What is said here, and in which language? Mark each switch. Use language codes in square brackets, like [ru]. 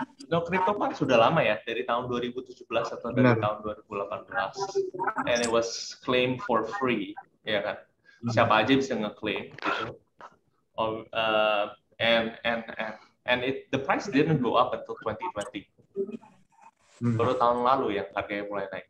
[id] No, crypto kan sudah lama ya, dari tahun 2017 atau dari benar? tahun 2018. [en] And it was claimed for free, [id] ya kan? Siapa aja bisa ngeklaim gitu. [en] Oh, and the price didn't go up until 2020. [id] Baru tahun lalu yang harganya mulai naik.